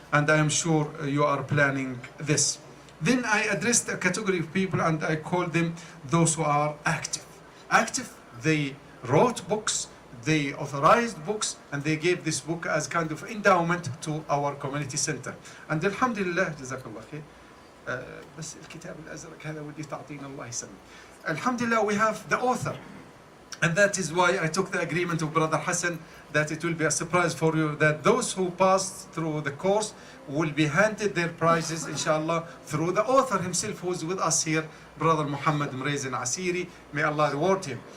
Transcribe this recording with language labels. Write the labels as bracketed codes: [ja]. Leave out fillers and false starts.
[en] And I am sure you are planning this. Then I addressed a category of people and I call them those who are active. Active, they wrote books, they authorized books, and they gave this book as kind of endowment to our community center. And alhamdulillah, [ar] جزاك الله خير. بس الكتاب الأزرق هذا ودي تعطينا الله يسلمك. [en] Alhamdulillah, we have the author. And that is why I took the agreement of Brother Hassan that it will be a surprise for you, that those who passed through the course will be handed their prizes, inshallah, through the author himself who is with us here, Brother Muhammad Mrezin Asiri. May Allah reward him.